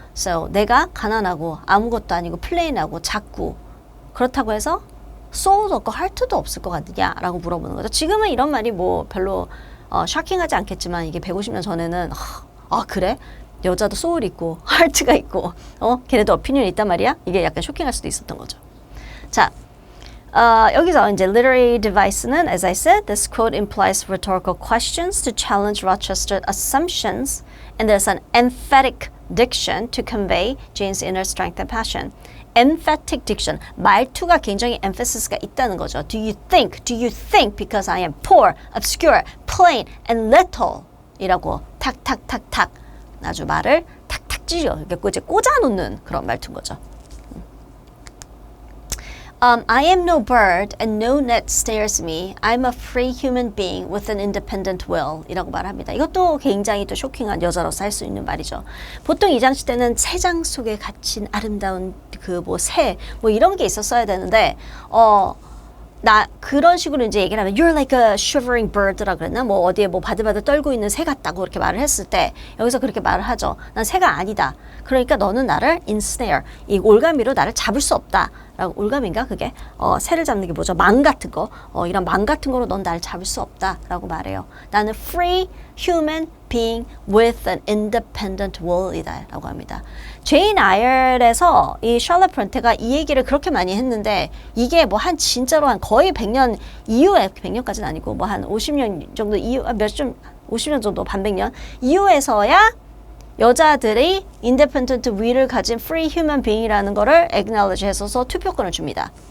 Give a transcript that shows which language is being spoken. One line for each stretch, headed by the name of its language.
Korean: So 내가 가난하고 아무것도 아니고 플레인하고 작고 그렇다고 해서 소울도 없고 하트도 없을 것 같냐? 라고 물어보는 거죠. 지금은 이런 말이 뭐 별로 쇼킹하지 않겠지만 이게 150년 전에는 그래? 여자도 소울이 있고 하트가 있고 걔네도 오피니언이 있단 말이야. 이게 약간 쇼킹할 수도 있었던 거죠. 자, 여기서 이제
English: literary device는 as I said, this quote implies rhetorical questions to challenge Rochester's assumptions, and there's an emphatic diction to convey Jane's inner strength and passion.
Korean: emphatic diction, 말투가 굉장히 emphasis 있다는 거죠.
English: Do you think because I am poor, obscure, plain, and little
Korean: 이라고 탁탁탁탁 아주 말을 탁탁 찢어 이렇게 이제 꽂아놓는 그런 말투인 거죠.
English: I am no bird and no net snares me. I'm a free human being with an independent will
Korean: 이라고 말합니다. 이것도 굉장히 또 쇼킹한 여자로서 할 수 있는 말이죠. 보통 이 장치 때는 새장 속에 갇힌 아름다운 그 뭐 새 뭐 이런 게 있었어야 되는데 나 그런 식으로 이제 얘기를 하면
English: You're like a shivering bird
Korean: 라 그랬나? 뭐 어디에 뭐 바들바들 떨고 있는 새 같다고 그렇게 말을 했을 때 여기서 그렇게 말을 하죠. 난 새가 아니다. 그러니까 너는 나를 ensnare, 이 올가미로 나를 잡을 수 없다. 라고 올가미인가 그게? 새를 잡는 게 뭐죠? 망 같은 거. 이런 망 같은 거로 넌 나를 잡을 수 없다. 라고 말해요. 나는
English: free human being with an independent will이다.
Korean: 라고 합니다. 제인 아이얼에서 이 샬럿 브론테가 이 얘기를 그렇게 많이 했는데 이게 뭐 한 진짜로 한 거의 100년 이후에 100년까지는 아니고 뭐 한 50년 정도 이후 50년 정도 반백년 이후에서야 여자들이 independent will을 가진 free human being이라는 거를 acknowledge 해서 투표권을 줍니다.